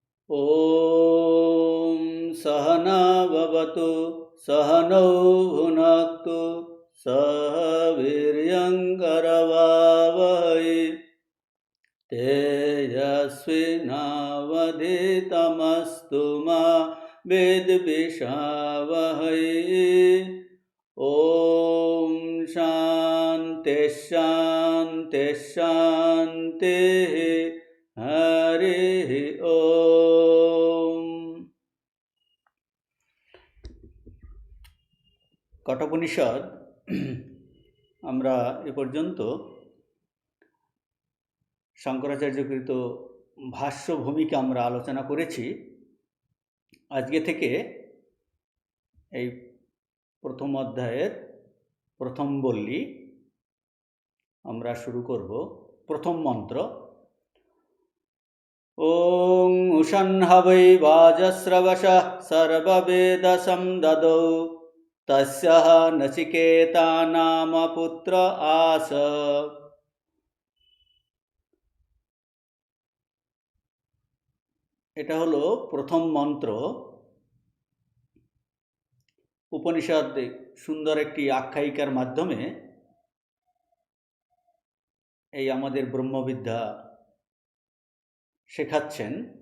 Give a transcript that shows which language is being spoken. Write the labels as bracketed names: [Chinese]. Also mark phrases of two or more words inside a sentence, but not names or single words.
[Sanskrit] ॐ सहना भवतु सहनौ भुनक्तु सह वीर्यङ्करवावहै तेजस्विनावधीतमस्तु मा विद्विषावहै। ॐ शान्ति शान्ति शान्तिः। हरिः ओम। [Bangla] কঠোপনিষদ আমরা এ পর্যন্ত শঙ্করাচার্যকৃত ভাষ্য ভূমিকা আমরা আলোচনা করেছি। আজকে থেকে এই প্রথম অধ্যায়ের প্রথম বল্লী আমরা শুরু করব। প্রথম মন্ত্র [Sanskrit] ॐ उषन्हवै वाजस्रवशः सर्ववेदसं ददौ तस्यः नचिकेता नाम पुत्र आस। [Bangla] এটা হলো প্রথম মন্ত্র। উপনিষদ সুন্দর একটি আখ্যায়িকার মাধ্যমে এই আমাদের ব্রহ্মবিদ্যা শেখাচ্ছেন।